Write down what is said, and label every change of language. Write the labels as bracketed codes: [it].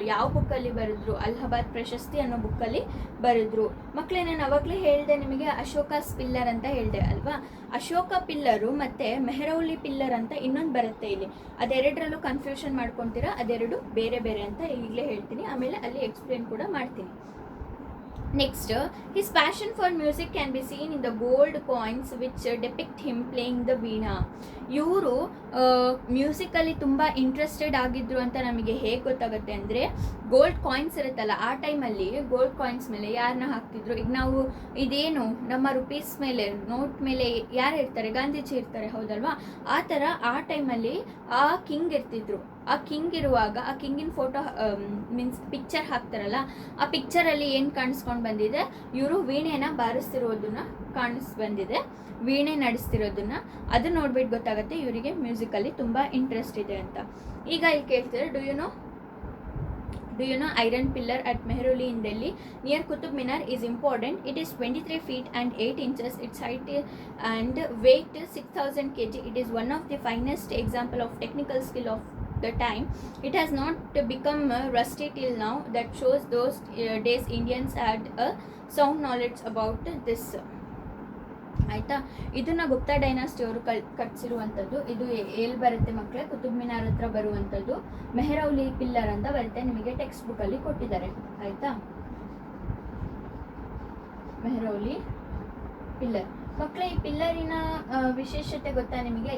[kn] ಯಾವ ಬುಕ್ಕಲ್ಲಿ ಬರೆದ್ರು, ಅಲಹಾಬಾದ್ ಪ್ರಶಸ್ತಿ ಅನ್ನೋ ಬುಕ್ಕಲ್ಲಿ ಬರೆದ್ರು. ಮಕ್ಕಳೇ, ನಾನು ಅವಾಗಲೇ ಹೇಳಿದೆ ನಿಮಗೆ ಅಶೋಕಾಸ್ ಪಿಲ್ಲರ್ ಅಂತ ಹೇಳಿದೆ ಅಲ್ವಾ. ಅಶೋಕ ಪಿಲ್ಲರು ಮತ್ತು ಮೆಹರೌಲಿ ಪಿಲ್ಲರ್ ಅಂತ ಇನ್ನೊಂದು ಬರುತ್ತೆ ಇಲ್ಲಿ. ಅದೆರಡರಲ್ಲೂ ಕನ್ಫ್ಯೂಷನ್ ಮಾಡ್ಕೊತೀರಾ, ಅದೆರಡು ಬೇರೆ ಬೇರೆ ಅಂತ ಈಗಲೇ ಹೇಳ್ತೀನಿ, ಆಮೇಲೆ ಅಲ್ಲಿ ಎಕ್ಸ್ಪ್ಲೇನ್ ಕೂಡ ಮಾಡ್ತೀನಿ. [en] Next, his passion for music can be seen in the gold coins which depict him playing the veena. [kn] ಇವರು ಮ್ಯೂಸಿಕಲ್ಲಿ ತುಂಬ ಇಂಟ್ರೆಸ್ಟೆಡ್ ಆಗಿದ್ರು ಅಂತ ನಮಗೆ ಹೇಗೆ ಗೊತ್ತಾಗುತ್ತೆ ಅಂದರೆ, ಗೋಲ್ಡ್ ಕಾಯಿನ್ಸ್ ಇರುತ್ತಲ್ಲ, ಆ ಟೈಮಲ್ಲಿ ಗೋಲ್ಡ್ ಕಾಯಿನ್ಸ್ ಮೇಲೆ ಯಾರನ್ನ ಹಾಕ್ತಿದ್ರು, ಈಗ ನಾವು ಇದೇನು ನಮ್ಮ ರುಪೀಸ್ ಮೇಲೆ, ನೋಟ್ ಮೇಲೆ ಯಾರು ಇರ್ತಾರೆ, ಗಾಂಧೀಜಿ ಇರ್ತಾರೆ, ಹೌದಲ್ವಾ? ಆ ಥರ ಆ ಟೈಮಲ್ಲಿ ಆ ಕಿಂಗ್ ಇರ್ತಿದ್ರು. ಆ ಕಿಂಗ್ ಇರುವಾಗ ಆ ಕಿಂಗಿನ ಫೋಟೋ ಮೀನ್ಸ್ ಪಿಕ್ಚರ್ ಹಾಕ್ತಾರಲ್ಲ, ಆ ಪಿಕ್ಚರಲ್ಲಿ ಏನು ಕಾಣಿಸ್ಕೊಂಡು ಬಂದಿದೆ, ಇವರು ವೀಣೆನ ಬಾರಿಸ್ತಿರೋದನ್ನ ಬಂದಿದೆ, ವೀಣೆ ನಡೆಸ್ತಿರೋದನ್ನ. ಅದು ನೋಡ್ಬಿಟ್ಟು ಗೊತ್ತಾಗುತ್ತೆ ಇವರಿಗೆ ಮ್ಯೂಸಿಕಲ್ಲಿ ತುಂಬ ಇಂಟ್ರೆಸ್ಟ್ ಇದೆ ಅಂತ. ಈಗ ಇಲ್ಲಿ ಕೇಳ್ತಾರೆ, [en] Do you know iron pillar at Mehrauli in Delhi near Qutub Minar is important. It is 23 feet and 8 inches. Its height and weight 6,000 kg. It is one of the finest example of technical skill of the time. It has not become rusty till now. That shows those days Indians had a sound knowledge about this. [kn] ಆಯಿತಾ? ಇದನ್ನು Gupta dynasty ಅವರು ಕಟ್ಸಿರುವಂಥದ್ದು. ಇದು ಎಲ್ಲಿ ಬರುತ್ತೆ ಮಕ್ಕಳೇ? ಕುತುಬ್ ಮಿನಾರ್ ಹತ್ರ ಬರುವಂಥದ್ದು. Mehrauli pillar ಅಂತ ಬರುತ್ತೆ, ನಿಮಗೆ ಟೆಕ್ಸ್ಟ್ ಬುಕ್ಕಲ್ಲಿ ಕೊಟ್ಟಿದ್ದಾರೆ. ಆಯಿತಾ? ಮುಖ್ಯ ಪಿಲ್ಲರ್. ಮಕ್ಕಳೇ, ಈ ಪಿಲ್ಲರಿನ ವಿಶೇಷತೆ ಗೊತ್ತಾ ನಿಮಗೆ?